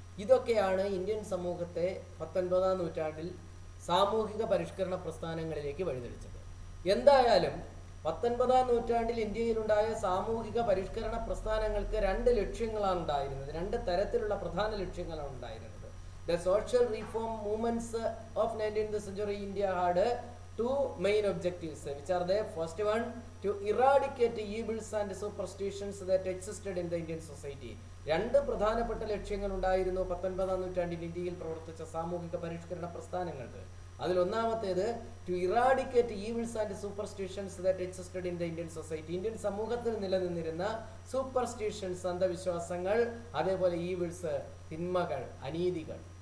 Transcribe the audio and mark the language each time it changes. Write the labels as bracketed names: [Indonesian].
[Malayalam] ഇതൊക്കെയാണ് ഇന്ത്യൻ സമൂഹത്തെ 19-ാം നൂറ്റാണ്ടിൽ സാമൂഹിക പരിഷ്കരണ പ്രസ്ഥാനങ്ങളിലേക്ക് വഴിതെളിച്ചത്. എന്തായാലും 19-ാം നൂറ്റാണ്ടിൽ ഇന്ത്യയിലുണ്ടായ സാമൂഹിക പരിഷ്കരണ പ്രസ്ഥാനങ്ങൾക്ക് 2 ലക്ഷ്യങ്ങളാണ് ഉണ്ടായിരുന്നത്, 2 തരത്തിലുള്ള പ്രധാന ലക്ഷ്യങ്ങളാണ് ഉണ്ടായിരുന്നത്. [English] The social reform movements of 19th century India had 2 main objectives, which are the first one, to eradicate evils and superstitions that existed in the Indian society. [Malayalam] 2 പ്രധാനപ്പെട്ട ലക്ഷ്യങ്ങൾ ഉണ്ടായിരുന്നു 19-ാം നൂറ്റാണ്ടിൽ ഇന്ത്യയിൽ പ്രവർത്തിച്ച സാമൂഹിക പരിഷ്കരണ പ്രസ്ഥാനങ്ങൾക്ക്. അതിലൊന്നാമത്തേത് [English] To eradicate evils and superstitions that existed in the Indian society. [Malayalam] Indian സമൂഹത്തിൽ നിലനിന്നിരുന്ന സൂപ്പർസ്റ്റിഷൻസ്, അന്ധവിശ്വാസങ്ങൾ, അതേപോലെ ഈവിൾസ്, തിന്മകൾ, അനീതികൾ.